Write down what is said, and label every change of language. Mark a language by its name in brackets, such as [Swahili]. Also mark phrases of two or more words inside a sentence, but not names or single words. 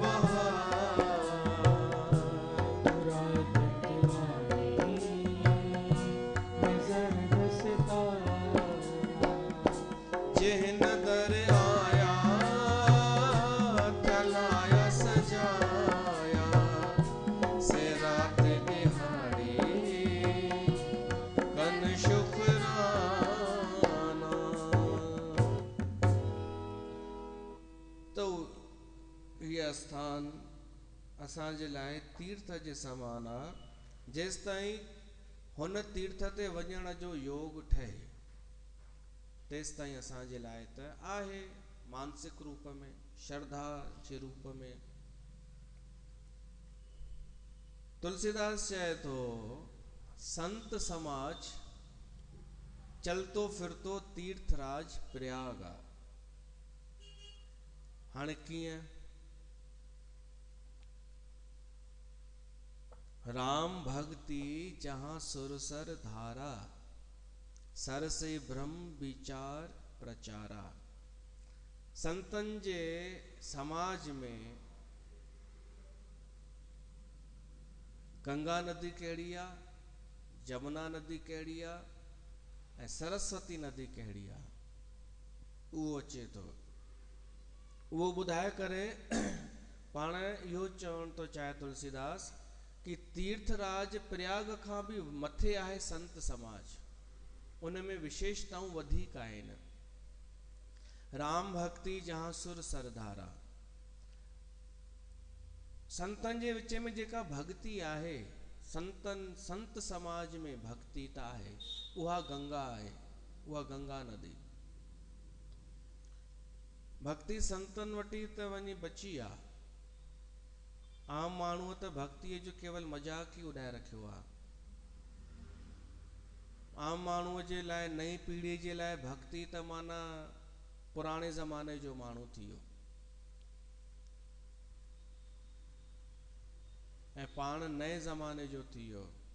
[Punjabi] जिन दर आया तलाया सजाया से रात दिहाड़ी कन शुक्राना। [Sindhi] तो ये स्थान असांजे लाइ तीर्थ जे समान आहे। जेसिताईं हुन तीर्थ ते वञण जो योग ठहे तेसिताईं असांजे लाइ त आहे मानसिक रूप में, श्रद्धा जे रूप में। तुलसीदास चए थो [Awadhi] संत समाज चलतो फिरतो तीर्थराज प्रयाग [Sindhi] आ। हाणे कीअं? [Awadhi] राम भक्ति जहां सुरसर धारा सर से ब्रह्म विचार प्रचारा। [Sindhi] संतन जे समाज में गंगा नदी कहिड़ी आहे, जमुना नदी कहिड़ी आहे ऐं सरस्वती नदी कहिड़ी आहे, उहो अचे थो। उहो ॿुधाए करे पाण इहो चवण थो चाहे तुलसीदास कि तीर्थराज प्रयाग खां बि मथे आहे संत समाज। उनमें विशेषताऊं वधीक आहिनि। [Awadhi] राम भक्ति जहां सुर सरधारा। [Sindhi] संतन जे विच में जेका भक्ति आहे, संत समाज में भक्ति त आहे, उहा गंगा आहे, उहा गंगा नदी। भक्ति संतन वटि त वञी बची आहे। आम माण्हूअ त भक्तिअ जो केवल मजाक ई उॾाए रखियो आहे। आम माण्हूअ जे लाइ, नई पीढ़ीअ जे लाइ भक्ति त माना पुराणे ज़माने जो माण्हू थी वियो ऐं पाण नए ज़माने जो थी वियो।